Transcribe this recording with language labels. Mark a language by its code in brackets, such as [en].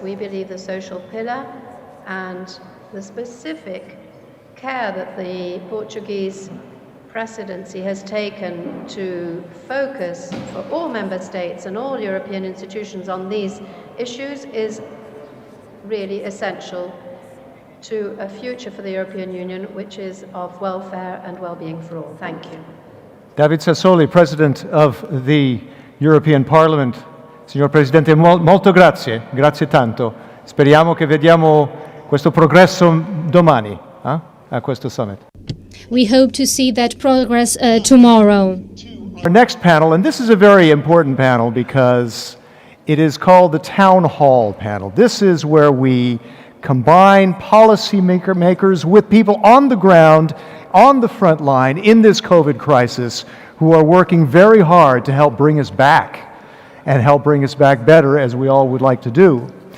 [en] We believe the social pillar and the specific care that the Portuguese presidency has taken to focus for all member states and all European institutions on these issues is really essential to a future for the European Union which is of welfare and well-being for all. Thank you. David Sassoli, President of the European Parliament. [it] Signor Presidente, molto grazie, grazie tanto. Speriamo che vediamo questo progresso domani a questo summit. [en] We hope to see that progress tomorrow. Our next panel, and this is a very important panel because it is called the Town Hall panel. This is where we combine policy makers with people on the ground, on the front line in this COVID crisis who are working very hard to help bring us back and help bring us back better, as we all would like to do.